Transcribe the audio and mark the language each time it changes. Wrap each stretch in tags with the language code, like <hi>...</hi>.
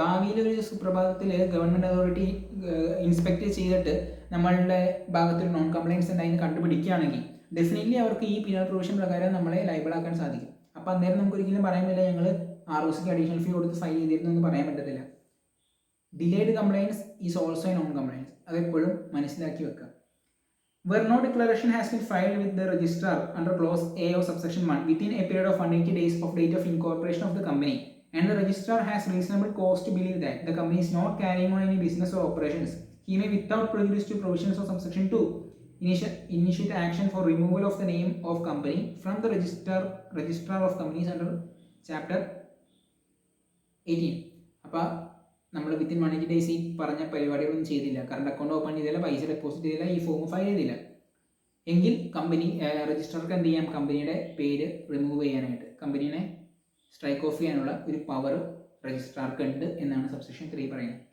<ml>ഭാവിയിൽ ഒരു സുപ്രഭാതത്തിൽ ഗവൺമെൻറ് അതോറിറ്റി ഇൻസ്പെക്ട് ചെയ്തിട്ട് നമ്മളുടെ ഭാഗത്തൊരു നോൺ കംപ്ലൈൻസ് ഉണ്ടായി കണ്ടുപിടിക്കുകയാണെങ്കിൽ ഡെഫിനറ്റ്ലി അവർക്ക് ഈ പീനൽ പ്രൊവിഷൻ പ്രകാരം നമ്മളെ ലൈബിൾ ആക്കാൻ സാധിക്കും. അപ്പോൾ അന്നേരം നമുക്ക് ഒരിക്കലും പറയാൻ പറ്റില്ല ഞങ്ങൾ ROCക്ക് അഡീഷണൽ ഫീ കൊടുത്ത് ഫയൽ ചെയ്തിരുന്നു എന്ന് പറയാൻ പറ്റത്തില്ല.</ml> <en>Delayed compliance is also a non compliance.</en> <ml>അതെപ്പോഴും മനസ്സിലാക്കി വെക്കുക.</ml> <en>Where no declaration has been filed with the registrar under clause A of subsection 1 within a period of 180 days of date of incorporation of the company, and the registrar has reasonable cause to believe that the company is not carrying on any business or operations, he may, without prejudice to provisions of subsection 2, initiate action for removal of the name of company from the registrar of companies under chapter 18.</en> <ml>അപ്പോൾ നമ്മൾ within 180 days ഈ പറഞ്ഞ പരിപാടികളൊന്നും ചെയ്തില്ല, current account open ചെയ്തില്ല, പൈസ deposit ചെയ്തില്ല, ഈ form file ചെയ്തില്ല എങ്കിൽ കമ്പനി രജിസ്ട്രാർക്ക് എന്ത് ചെയ്യാം, കമ്പനിയുടെ പേര് റിമൂവ് ചെയ്യാനായിട്ട്, കമ്പനീനെ സ്ട്രൈക്ക് ഓഫ് ചെയ്യാനുള്ള ഒരു പവർ രജിസ്ട്രാർക്ക് ഉണ്ട് എന്നാണ് സബ്സെക്ഷൻ 3 പറയുന്നത്.</ml>